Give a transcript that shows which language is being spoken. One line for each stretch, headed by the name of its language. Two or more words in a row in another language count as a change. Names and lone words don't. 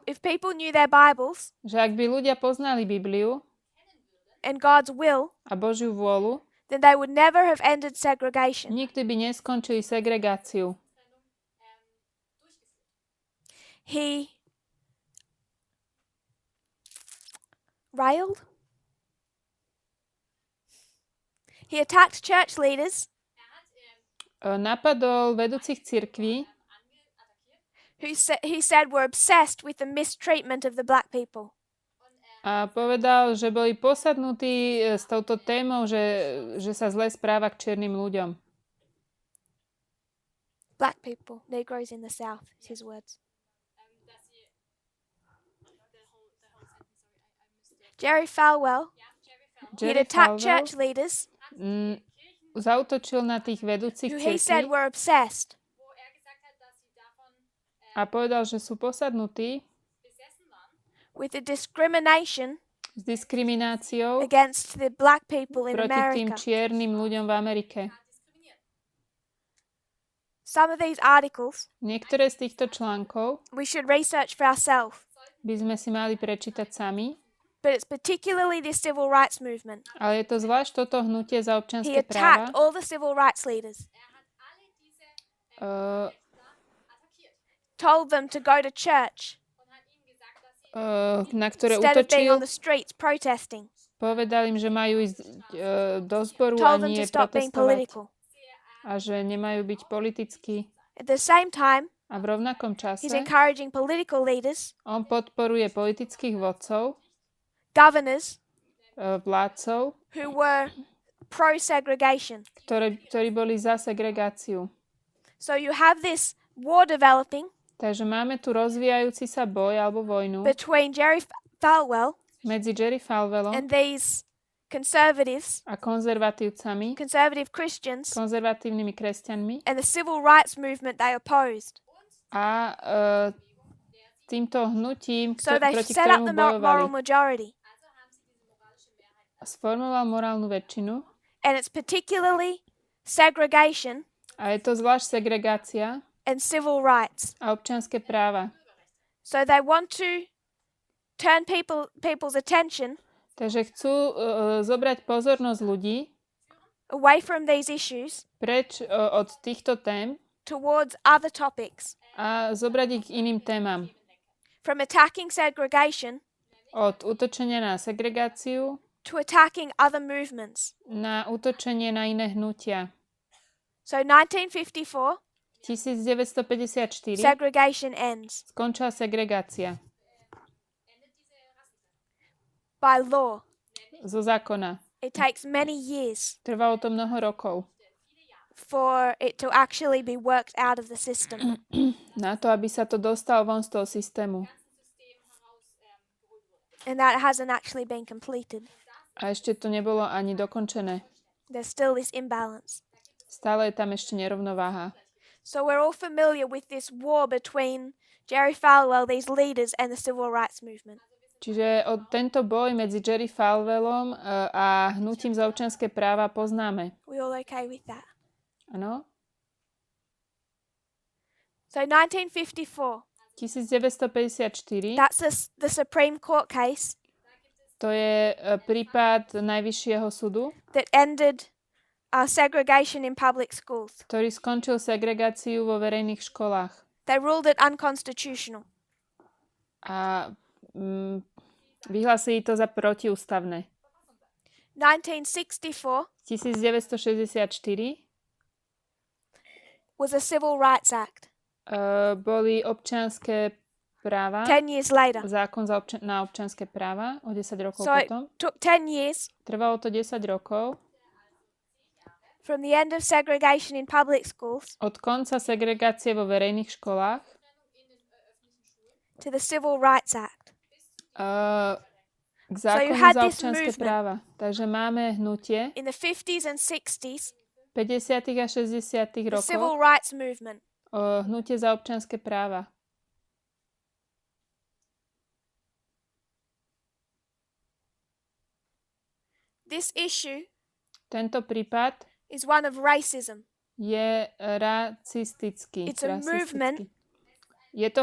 English: if people knew their Bibles
Slovak: že ak by ľudia poznali Bibliu
English: and God's will,
Slovak: a Božiu vôľu,
English: then they would never have ended segregation.
Slovak: nikdy by neskončili segregáciu.
English: He railed. He attacked church leaders
Slovak: Napadol vedúcich cirkví,
English: who he said were obsessed with the mistreatment of the black people.
Slovak: a povedal, že boli posadnutí s touto témou, že sa zle správa k čiernym ľuďom.
English: Black people, Negroes in the South, is his words. Jerry Falwell, he'd Jerry attacked Falwell church leaders
Slovak: zautočil na tých vedúcich
English: who he said
Slovak: cirkví
English: were obsessed
Slovak: a povedal, že sú posadnutí
English: with the discrimination
Slovak: s diskrimináciou
English: against the black people in
Slovak: proti tým
English: America.
Slovak: čiernym ľuďom v Amerike.
English: Some of these articles
Slovak: Niektoré z týchto článkov
English: we should research for ourselves,
Slovak: by sme si mali prečítať sami,
English: but it's particularly this civil rights movement.
Slovak: ale je to zvlášť toto hnutie za
English: He
Slovak: občianske
English: attacked
Slovak: práva,
English: all the civil rights leaders, told them to go to church
Slovak: na ktoré
English: instead of being on
Slovak: útočil.
English: the streets protesting.
Slovak: Povedal im, že majú ísť do zboru a
English: Told them
Slovak: nie
English: to stop being
Slovak: protestovať
English: political.
Slovak: a že nemajú byť politickí.
English: At the same time,
Slovak: A v rovnakom
English: He's
Slovak: čase
English: encouraging political leaders,
Slovak: on podporuje politických vodcov,
English: governors
Slovak: vládcov,
English: who were pro-segregation.
Slovak: ktorí boli za segregáciu.
English: So you have this war developing
Slovak: Takže máme tu rozvíjajúci sa boj alebo vojnu
English: between Jerry Falwell
Slovak: medzi Jerry Falwellom
English: and these conservatives,
Slovak: a konzervatívcami,
English: conservative Christians,
Slovak: konzervatívnymi kresťanmi
English: and the civil rights movement they opposed.
Slovak: a týmto hnutím,
English: So they
Slovak: proti
English: set up
Slovak: ktorému
English: the moral
Slovak: bojovali.
English: majority.
Slovak: Sformoval morálnu väčšinu
English: And it's particularly segregation
Slovak: a je to zvlášť segregácia
English: and civil rights.
Slovak: a občianske práva.
English: So they want to turn people's attention
Slovak: Takže chcú zobrať pozornosť ľudí
English: away from these issues
Slovak: preč od týchto tém
English: towards other topics.
Slovak: a zobrať ich k iným témam.
English: From attacking segregation
Slovak: Od útočenia na segregáciu
English: to attacking other movements.
Slovak: na útočenie na iné hnutia.
English: So 1954,
Slovak: 1954
English: segregation ends
Slovak: skončila segregácia
English: by law.
Slovak: zo zákona.
English: It takes many years
Slovak: Trvalo to mnoho rokov
English: for it to actually be worked out of the system.
Slovak: na to, aby sa to dostalo von z toho systému.
English: And that hasn't actually been completed.
Slovak: A ešte to nebolo ani dokončené.
English: There's still this imbalance.
Slovak: Stále je tam ešte nerovnováha.
English: So we're all familiar with this war between Jerry Falwell, these leaders, and the civil rights movement.
Slovak: Čiže tento boj medzi Jerry Falwellom a hnutím za občianske práva poznáme.
English: We all okay with that?
Slovak: Áno?
English: So 1954,
Slovak: 1954,
English: that's the Supreme Court case
Slovak: to je prípad Najvyššieho súdu,
English: that ended segregation in public schools.
Slovak: ktorý skončil segregáciu vo verejných školách.
English: They ruled it unconstitutional.
Slovak: A vyhlásili to za protiústavné.
English: 1964
Slovak: 1964
English: was a Civil Rights Act.
Slovak: Boli občianske práva,
English: 10 years later.
Slovak: zákon na občianske práva o 10 rokov
English: So
Slovak: potom.
English: it took 10 years
Slovak: Trvalo to 10 rokov
English: from the end of segregation in public schools
Slovak: od konca segregácie vo verejných školách
English: to the Civil Rights Act.
Slovak: K zákonu
English: had
Slovak: za
English: this
Slovak: občianske
English: movement
Slovak: práva. Takže máme hnutie
English: in the 50s and 60s,
Slovak: 50. a 60.
English: the Civil
Slovak: rokov,
English: Rights Movement.
Slovak: hnutie za občianske práva.
English: This issue
Slovak: Tento prípad
English: is one of racism.
Slovak: je rasistický.
English: It's a movement
Slovak: Je to